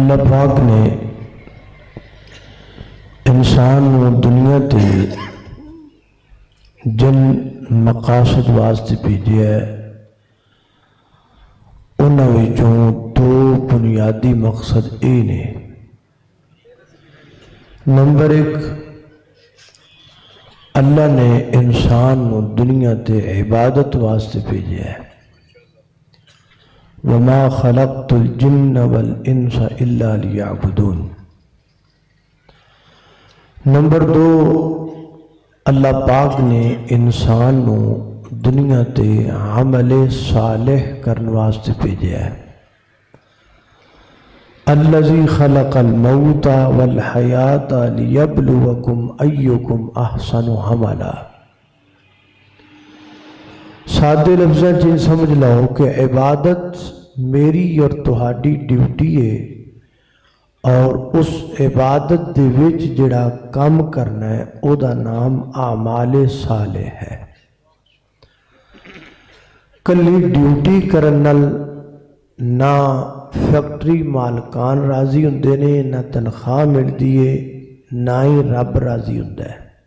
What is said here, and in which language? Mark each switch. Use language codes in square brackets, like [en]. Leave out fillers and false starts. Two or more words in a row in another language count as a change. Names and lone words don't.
[pa] اللہ پاک نے انسان کو دنیا تے جن مقاصد واسطے بھیجا ہے انہاں وچوں دو بنیادی مقصد یہ نے۔ نمبر ایک، اللہ نے انسان کو دنیا تے عبادت واسطے بھیجا ہے۔ [ar] وما خلقت الجن والانس الا لیعبدون۔ [pa] نمبر دو، اللہ پاک نے انسان کو دنیا تے عمل صالح کرنے واسطے بھیجا ہے۔ [ar] الذی خلق الموت والحیات لیبلوکم ایکم احسن عملا۔ [pa] سادے لفظاں چ سمجھ لو کہ عبادت میری اور تہاڈی ڈیوٹی ہے، اور اس عبادت دے وچ جڑا کام کرنا ہے او دا نام اعمال صالح ہے۔ کلی ڈیوٹی کرن نال نہ فیکٹری مالکان راضی ہوندے نے، نہ تنخواہ ملدی ہے، نہ ہی رب راضی ہوندا ہے۔